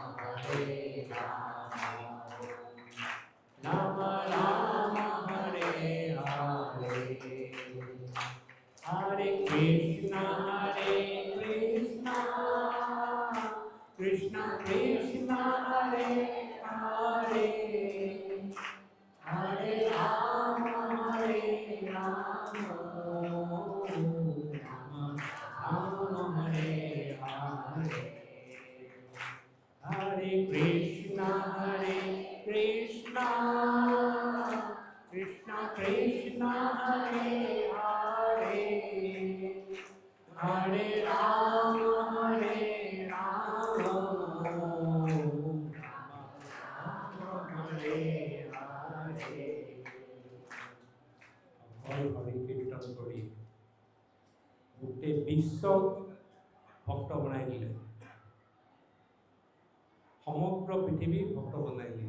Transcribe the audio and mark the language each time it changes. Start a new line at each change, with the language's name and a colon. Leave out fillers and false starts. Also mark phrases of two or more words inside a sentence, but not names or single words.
Sanskrit: राम राम हरे हरे, हरे कृष्ण कृष्ण कृष्ण हरे हरे, हरे राम राम हरे हरे, हरे कृष्ण कृष्ण कृष्ण हरे हरे, हरे राम हरे
Assamese: হৰি কীৰ্তন কৰি গোটেই বিশ্বক ভক্ত বনাই দিলে, সমগ্ৰ পৃথিৱী ভক্ত বনাই দিলে।